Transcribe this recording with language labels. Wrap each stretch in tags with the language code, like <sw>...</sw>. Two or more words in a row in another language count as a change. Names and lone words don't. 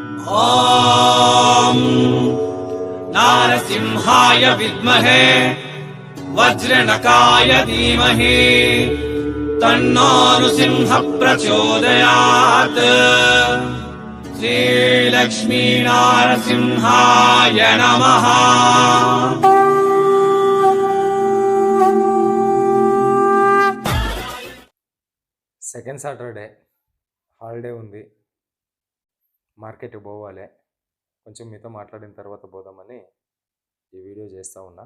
<sa>ॐ नारसिंहाय विद्महे वज्रनकाय धीमहि तन्नो नृसिंह प्रचोदयात्। श्रीलक्ष्मी नारसिंहाय नमः।</sa> <en>second Saturday holiday</en> <te>ఉంది, మార్కెట్కి పోవాలి. కొంచెం మీతో మాట్లాడిన తర్వాత పోదామని ఈ వీడియో చేస్తూ ఉన్నా.</te>